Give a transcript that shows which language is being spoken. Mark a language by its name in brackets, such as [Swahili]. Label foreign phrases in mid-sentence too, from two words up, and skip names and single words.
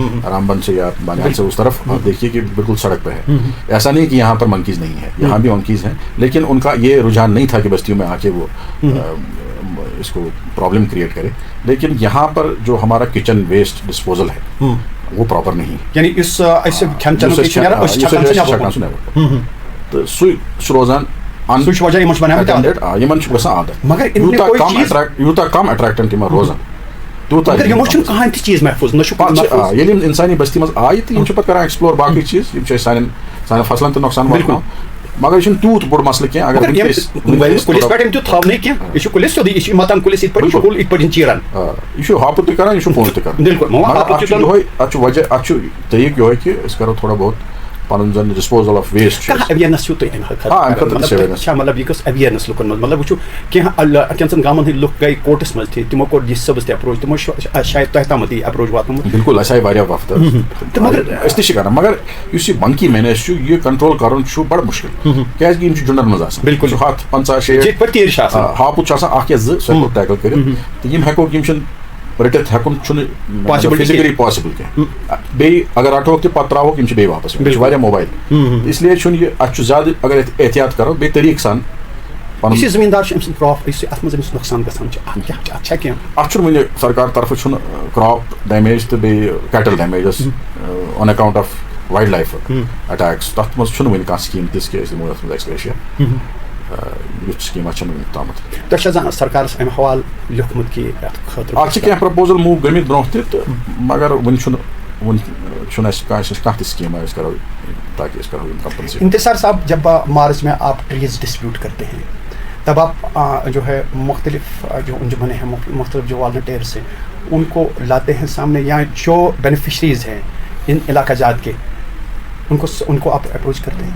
[Urdu] رام بن سے یا بانیال سے اس طرف آپ دیکھیے کہ بالکل سڑک پہ ہے. ایسا نہیں کہ یہاں پر منکیز نہیں ہے, یہاں بھی منکیز ہیں, لیکن ان کا یہ رجحان نہیں تھا کہ بستیوں میں آ کے وہ اس کو [English] problem create [Urdu] کرے. لیکن یہاں پر جو ہمارا [English] kitchen waste disposal [Urdu] ہے وہ پراپر نہیں, یعنی اس [Kashmiri] روزان کم اٹریکٹن تم روزان انسانی بستی مز آئی تو پہ کران ایکسپلور باقی چیز سان فصلن تو نقصان واتناو, مگر یہ تیوت بوڑ مسئلہ کی اگر یہ ہاپت تہ کران یہ پونڈ تہ کران. وجہ اتھ طریقہ یہ کہ اس کرو تھوڑا بہت پن زن [English] disposal of waste [Kashmiri] مطلب یہ اویئرنس لکن مطلب وچو کینژن گامن ہند لک گئی کورٹس مز تھی, تمو کوٚر ڈی صٲبس تہ اپروچ, تمو شاید تۄہہِ تام تہِ اپروچ واتنومُت. بالکل اَسہِ آیہِ واریاہ وقت أسۍ تہِ چھِ کران, مگر یُس یہِ [English] monkey manage [Kashmiri] چھُ یہِ کنٹرول کرُن چھُ بڑٕ مُشکل, کیازِ کہ یِم چھِ جُنڈن منٛز آسان. بالکل 150-60 ہاپُت چھُ آسان اکھ یا زٕ سُہ ہیٚکو ٹیکل کٔرِتھ, تہٕ یِم ہیٚکوکھ یِم چھِنہٕ رٔٹِتھ ہیٚکُن چھُنہٕ [English] physically possible [Kashmiri] کینٛہہ. بیٚیہِ اگر رٹوکھ تہِ پتہٕ تراووکھ یِم چھِ بیٚیہِ واپس, یِم چھِ واریاہ موبایل, [Urdu] اس لیے [Kashmiri] چھُنہٕ یہِ اَتھ چھُ زیادٕ اگر احتیاط کرو بیٚیہِ طریقہٕ سان. یُس زمیٖندار چھُ أمۍ سُنٛد کرٛاپ یُس اَتھ منٛز أمِس نۄقصان گژھان چھُ, اَتھ چھا کینٛہہ؟ اَتھ چھُنہٕ وٕنہِ سرکار طرفہٕ چھُنہٕ [English] crop damage [Kashmiri] تہٕ بیٚیہِ [English] cattle damages on account of wildlife attacks, [Kashmiri] تَتھ منٛز چھُنہٕ وٕنہِ کانٛہہ سکیٖم تِژھ کہِ أسۍ دِمو اَتھ منٛز ایکسپریشیا. یُتھ سکیٖما چھَنہٕ وٕنیُک تامَتھ. تۄہہِ چھا زانٛہہ سرکارس اَمہِ حوالہٕ لیوٚکھمُت کہِ اَتھ خٲطرٕ اَتھ چھِ کینٛہہ پرٛپوزل موٗو گٔمٕتۍ برونٛہہ تہِ, تہٕ مگر وٕنہِ چھُنہٕ اَسہِ کانٛہہ تہِ سکیٖما أسۍ کرو تاکہِ أسۍ کرو یِم کمپنسیٹ. [Urdu] انتصار صاحب, جب مارچ میں آپ [English] trees distribute [Urdu] کرتے ہیں تب آپ جو ہے مختلف جو انجمنیں ہیں, مختلف جو والنٹیئرس ہیں, ان کو لاتے ہیں سامنے, یا جو بینیفیشریز ہیں ان علاقہ جات کے ان کو آپ اپروچ کرتے ہیں؟